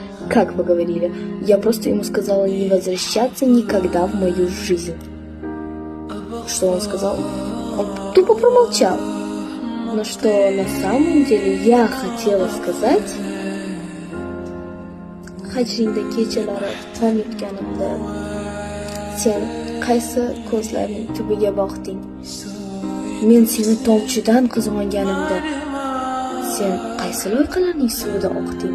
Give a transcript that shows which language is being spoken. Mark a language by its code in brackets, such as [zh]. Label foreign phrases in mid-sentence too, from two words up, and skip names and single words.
[ru] как поговорили. Я просто ему сказала не возвращаться никогда в мою жизнь. Что он сказал? Он тупо промолчал. Но что на самом деле я хотела сказать, [uz] hajringda kechalari tong yutganimda sen qaysi ko'zlarning tubiga boqding? Men seni tomchidan qizg'onganimda sen qaysi loyqalarning suvida oqding?